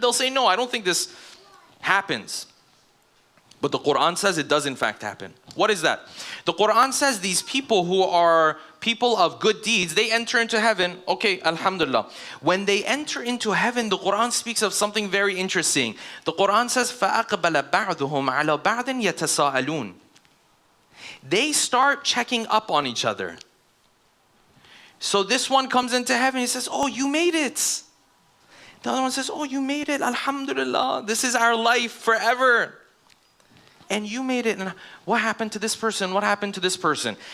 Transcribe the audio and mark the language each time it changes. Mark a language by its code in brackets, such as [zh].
[en] They'll say, no, I don't think this happens. But the Quran says it does in fact happen. What is that? The Quran says these people who are people of good deeds, they enter into heaven. Okay, alhamdulillah. When they enter into heaven, the Quran speaks of something very interesting. The Quran says, [ar] فَأَقْبَلَ بَعْضُهُمْ عَلَى بَعْضٍ يَتَسَاءَلُونَ. [en] They start checking up on each other. So this one comes into heaven, he says, oh, you made it. The other one says, oh, you made it, alhamdulillah. This is our life forever. And you made it. And what happened to this person? What happened to this person?